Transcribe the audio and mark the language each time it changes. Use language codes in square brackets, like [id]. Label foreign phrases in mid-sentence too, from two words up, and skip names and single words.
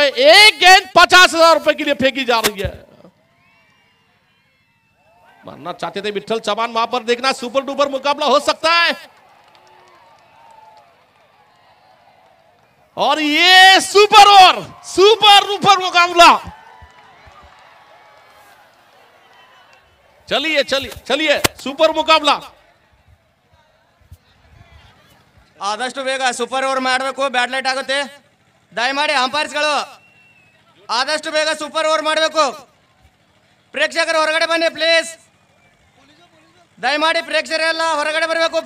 [hi] 1 गेंद 50,000 रुपए के लिए फेंकी जा रही है। मानना चाहते थे विठल चौहान, वहां पर देखना [en] super duper [hi] मुकाबला हो सकता है। और ये [en] super over, super duper [hi] मुकाबला। चलिए चलिए चलिए, सुपर मुकाबला। [kn] ಆದಷ್ಟು ಬೇಗ [en] super over [kn] ಮಾಡಬೇಕು, [en] bad light [kn] ಆಗುತ್ತೆ, ದಯಮಾಡಿ ಅಂಪೈರ್ಸ್ಗಳು ಆದಷ್ಟು ಬೇಗ [en] super over [kn] ಮಾಡಬೇಕು. ಪ್ರೇಕ್ಷಕರು ಹೊರಗಡೆ ಬನ್ನಿ ಪ್ಲೀಸ್, ದಯಮಾಡಿ ಪ್ರೇಕ್ಷಕರೆಲ್ಲ ಹೊರಗಡೆ ಬರಬೇಕು.